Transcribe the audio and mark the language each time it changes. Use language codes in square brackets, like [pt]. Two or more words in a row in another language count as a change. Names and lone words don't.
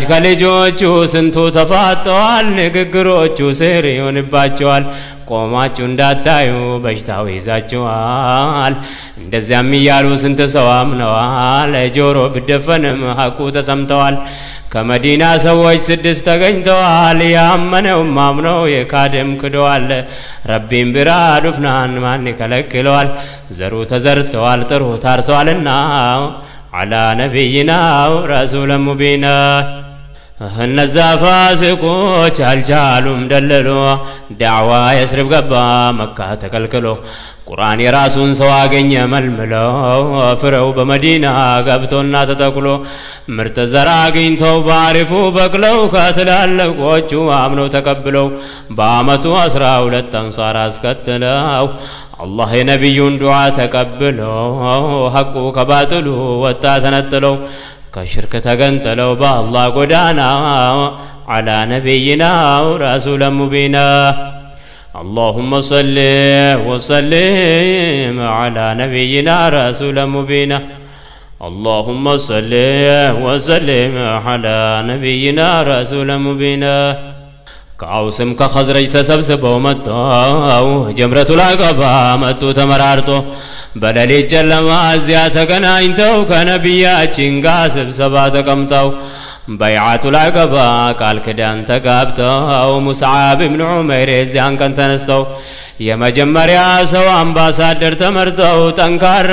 [am] ከልጆቹ ስንቱ ተፋጠዋል ንግግሮቹ ስር ይሆንባቸዋል ቆማችሁ እንዳታዩ በሽታው ይዛቸዋል እንደዚያም እያሉ ስንት ሰው አምነዋል ጆሮ ብደፈንም ሐቁ ተሰምተዋል ከመዲና ሰዎች 6 ተገኝተዋል ያመነውም አምነው የካደም ክደዋል ረቢም ቢራዱፍናን ማን ይከለክለዋል ዘሩ ተዘርተዋል ጥሩ ታርሰዋልና [ar] على نبينا رسول مبين [am] እነዚያ ፋሲቆች አልቻሉም ደለሎ ዳዕዋ የስርብ ገባ መካ ተከልክሎ ቁርአን የራሱን ሰው አገኘ መልምለው ፍሬው በመዲና ገብቶና ተተክሎ ምርጥ ዘር አግኝተው ባሪፉ በቅለው ከትላልቆቹ አምነው ተቀብለው በአመቱ 12 አንሳር አስከትለው አላህ የነቢዩን ዱዓ ተቀብለው ሐቁ ከባጥሉ ወጣ ተነጥለው ከሽርክ ተገንጥለው በአላህ ጎዳና [ar] على نبينا رسول مبين اللهم صل وسلم على نبينا رسول مبين اللهم صل وسلم على نبينا رسول مبين [am] ከአውስም ከኸዝረጅ ተሰብስበው መጥተው ጀምረቱል አቀባ መጡ ተመራርጦ በሌሊት ጨለማ እዚያ ተገናኝተው ከነቢያችን ጋር ስብሰባ ተቀምጠው በይዓቱል አቀባ ቃል ኪዳን ተጋብተው ሙስዓብ ኢብኑ ዑመይር እዚያን ቀን ተነስተው የመጀመሪያ ሰው አምባሳደር ተመርጠው ጠንካራ